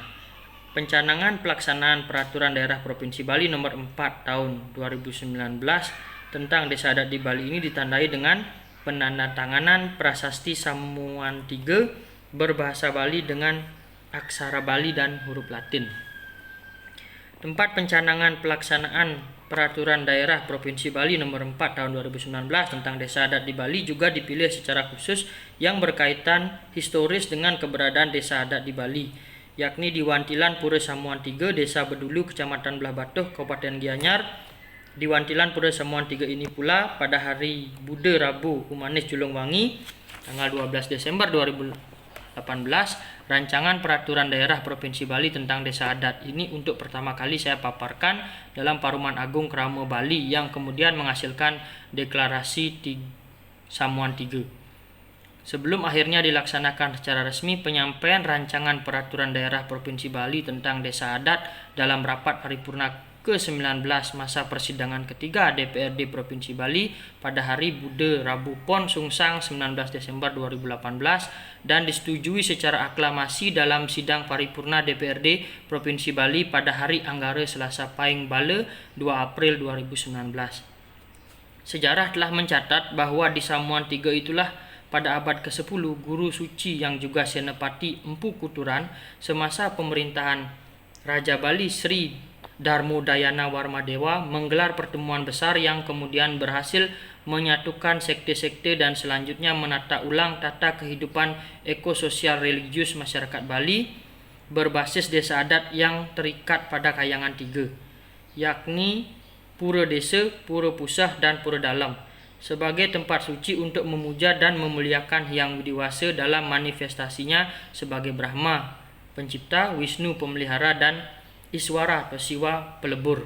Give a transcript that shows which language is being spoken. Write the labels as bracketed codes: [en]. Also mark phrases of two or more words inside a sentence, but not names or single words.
[id] Pencanangan pelaksanaan Peraturan Daerah Provinsi Bali Nomor 4 Tahun 2019 tentang Desa Adat di Bali ini ditandai dengan penandatanganan prasasti Samuan 3 berbahasa Bali dengan aksara Bali dan huruf Latin. Tempat pencanangan pelaksanaan Peraturan Daerah Provinsi Bali Nomor 4 Tahun 2019 tentang Desa Adat di Bali juga dipilih secara khusus yang berkaitan historis dengan keberadaan Desa Adat di Bali, yakni di Wantilan Pura Samuan 3, Desa Bedulu, Kecamatan Belah Batuh, Kabupaten Gianyar. Di Wantilan Pura Samuan 3 ini pula pada hari Buda Rabu Umanis Julung Wangi tanggal 12 Desember 2018, rancangan Peraturan Daerah Provinsi Bali tentang Desa Adat ini untuk pertama kali saya paparkan dalam Paruman Agung Krama Bali yang kemudian menghasilkan deklarasi Samuan 3. Sebelum akhirnya dilaksanakan secara resmi penyampaian rancangan Peraturan Daerah Provinsi Bali tentang Desa Adat dalam rapat paripurna ke-19 masa persidangan ketiga DPRD Provinsi Bali pada hari Buda Rabu Pon Sungsang 19 Desember 2018 dan disetujui secara aklamasi dalam sidang paripurna DPRD Provinsi Bali pada hari Anggara Selasa Paing Bala 2 April 2019. Sejarah telah mencatat bahwa di Samuan 3 itulah pada abad ke-10 guru suci yang juga senepati Empu Kuturan semasa pemerintahan Raja Bali Sri Darmodayana Warmadewa menggelar pertemuan besar yang kemudian berhasil menyatukan sekte-sekte dan selanjutnya menata ulang tata kehidupan ekososial religius masyarakat Bali berbasis desa adat yang terikat pada Kayangan 3, yakni Pura Desa, Pura Pusah dan Pura Dalam, sebagai tempat suci untuk memuja dan memuliakan Hyang Widiwasa dalam manifestasinya sebagai Brahma, pencipta, Wisnu pemelihara, dan Iswara atau siwa pelebur.